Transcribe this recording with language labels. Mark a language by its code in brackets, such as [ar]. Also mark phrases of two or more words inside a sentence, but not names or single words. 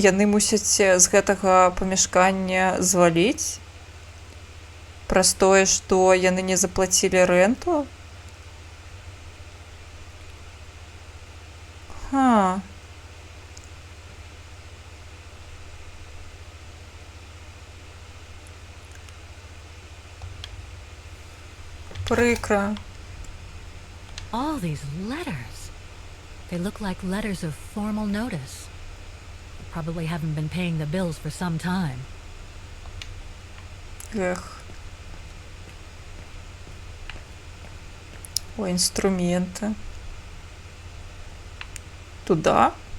[be] Яны мусяць з гэтага памяшкання зваліць праз тое, што яны не заплацілі рэнту. Ха. Прыкра. [en] All these letters. They look like letters of formal notice. Probably haven't been paying the bills for some time. [be] Эх. О, инструменты. Туда.